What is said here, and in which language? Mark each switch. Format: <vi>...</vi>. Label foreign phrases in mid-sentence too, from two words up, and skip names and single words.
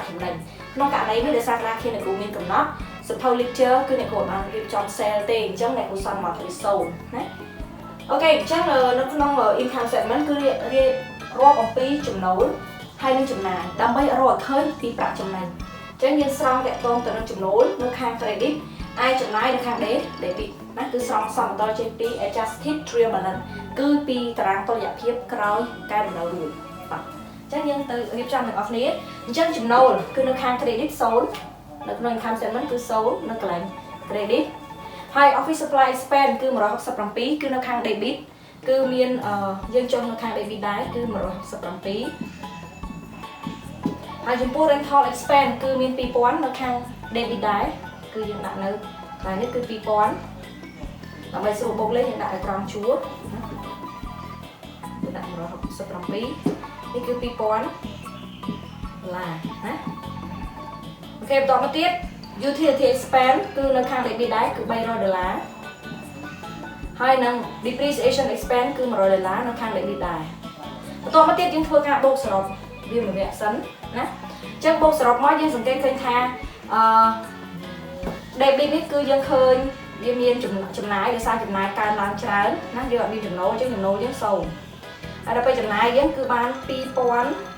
<km>ចំណេញក្នុងករណីនេះដោយសារក្រាឃានអ្នកគ្រូមានកំណត់សភៅ lecture គឺអ្នកគ្រូបានរៀបចំ sale ទេអញ្ចឹងអ្នកគ្រូសន្មតវា0ណាអូខេអញ្ចឹងនៅក្នុង</km> <en>income statement</en> <km>គឺរៀប រាប់អំពីចំណូលហើយនិងចំណាយដើម្បីរកឲ្យឃើញពីប្រាក់ចំណេញអញ្ចឹងយើងស្រង់តាក់ទងទៅនឹងចំណូលនៅខាង credit ឯចំណាយនៅខាង debit ណាគឺស្រង់សមតុល្យចេញពី</km> <en>adjusted trial balance</en> <km>គឺពីតារាងតុល្យភាពក្រោយកែតម្រូវរួចបាទអញ្ចឹងយើងទៅ រៀបចំទាំងអស់គ្នាអញ្ចឹងចំណូលគឺនៅខាង credit 0នៅក្នុង income statement គឺ0នៅកន្លែង credit ហើយ</km> <en>office supply expense</en> <km>គឺ167គឺនៅខាង debit គឺមានយើងចុះនៅខាង debit ដែរគឺ167ហើយចំពោះ</km> <en>rental expense</en> <km>គឺមាន2,000នៅខាង debit ដែរគឺយើងដាក់នៅតែនេះគឺ2,000ដើម្បីស្រួលបូកលេខយើងដាក់ឲ្យត្រង់ជួរ យើងដាក់167នេះគឺ$2,000ណាអូខេបន្តមកទៀត</km> <en>utility expense</en> <km>គឺនៅខាង debit ដែរគឺ$300 ហើយនឹង</km> <en>depreciation expense</en> <km>គឺ$100នៅខាង debit ដែរបន្ទាប់មកទៀតយើងធ្វើការបូកសរុបវាមួយវគ្គសិនណាអញ្ចឹងបូកសរុបមកយើងសង្កេតឃើញថា debit នេះគឺយើងឃើញវាមានចំណាយដោយសារចំណាយកើនឡើងច្រើនណាយើងអត់មានចំណូលអញ្ចឹងចំណូលយើងសូន្យហើយដល់ពេលចំណាយយើងគឺបាន$2567</km>